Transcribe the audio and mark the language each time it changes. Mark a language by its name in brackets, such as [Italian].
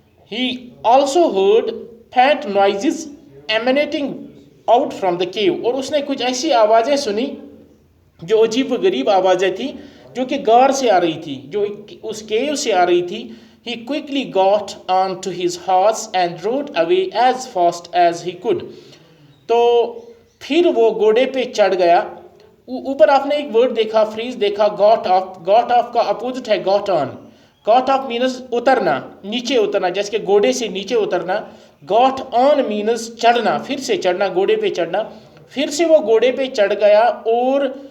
[English] He also heard faint noises emanating out from the cave. [Urdu] اور اس نے کچھ ایسی آوازیں سنی جو عجیب و غریب آوازیں تھیں جو کہ غار سے آ رہی تھی، جو اس کیو سے آ رہی تھی. [English] He quickly got on to his horse and rode away as fast as he could. [Urdu] تو پھر وہ گھوڑے پہ چڑھ گیا. اوپر آپ نے ایک ورڈ دیکھا، فریز دیکھا، گاٹ آف. گاٹ آف کا اپوزٹ ہے got on. Got of means اترنا، نیچے اترنا، جیسے کہ گھوڑے سے نیچے اترنا. گاٹ آن مینز چڑھنا، پھر سے چڑھنا، گھوڑے پہ چڑھنا. پھر سے وہ گھوڑے پہ چڑھ گیا اور